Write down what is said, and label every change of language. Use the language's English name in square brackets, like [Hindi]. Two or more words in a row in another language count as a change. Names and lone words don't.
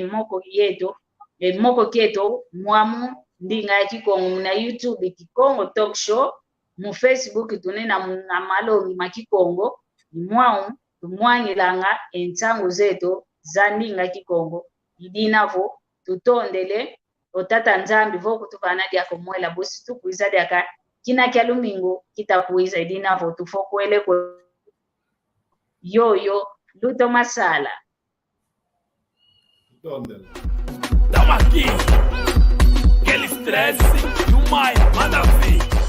[Kongo] emoko keto mwamu ndinga ya Kikongo na YouTube Kikongo Talk Show mu Facebook tunena na malongi makikongo mwao tumwangilanga entsango zeto za ndinga Kikongo idinavo tutondele otata nzambi vo kutuvana dia komwela bosi tukuiza dia kina kya lumingo kitakuiza idinavo tufokwele ko yoyo luto masala [Portuguese] Tamo aqui, aquele estresse do Maia, manda ver.